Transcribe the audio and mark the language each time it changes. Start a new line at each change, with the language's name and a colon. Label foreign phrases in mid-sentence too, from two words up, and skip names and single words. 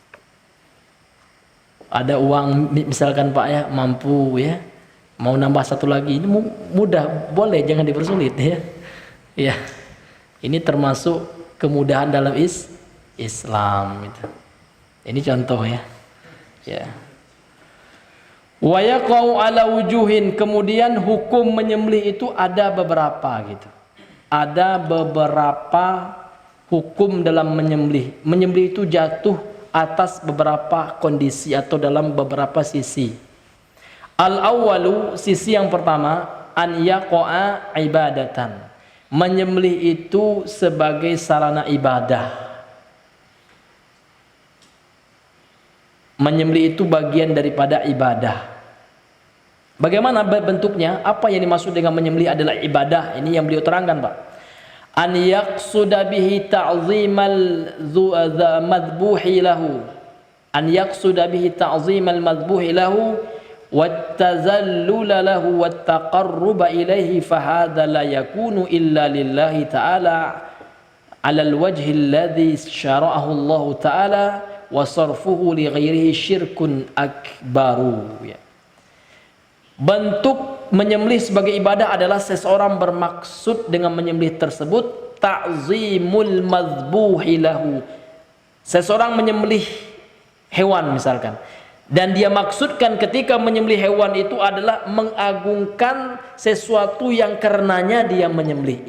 Indonesian: Ada uang misalkan Pak ya, mampu ya, mau nambah satu lagi, ini mudah, boleh, jangan dipersulit ya. Ya, ini termasuk kemudahan dalam Islam itu. Ini contoh ya. Ya.
Arabic: ويقع على وجوه,
Indonesian: kemudian hukum menyembelih itu ada beberapa gitu. Ada beberapa hukum dalam menyembelih. Menyembelih itu jatuh atas beberapa kondisi atau dalam beberapa sisi. Al-awwalu, sisi yang pertama,
Arabic: أن يقع عبادة.
Indonesian: Menyembelih itu sebagai sarana ibadah. Menyembelih itu bagian daripada ibadah. Bagaimana bentuknya? Apa yang dimaksud dengan menyembelih adalah ibadah? Ini yang beliau terangkan Pak.
Arabic: أن يقصد به تعظيم المذبوح له. أن يقصد به تعظيم المذبوح له والتذلل له والتقرب إليه فهذا لا يكون إلا لله تعالى على الوجه الذي شرعه الله تعالى وصرفه لغيره شرك أكبر ya.
Indonesian: Bentuk menyembelih sebagai ibadah adalah seseorang bermaksud dengan menyembelih tersebut
Arabic: تعظيم المذبوح له.
Indonesian: Seseorang menyembelih hewan misalkan, dan dia maksudkan ketika menyembelih hewan itu adalah mengagungkan sesuatu yang karenanya dia menyembelih.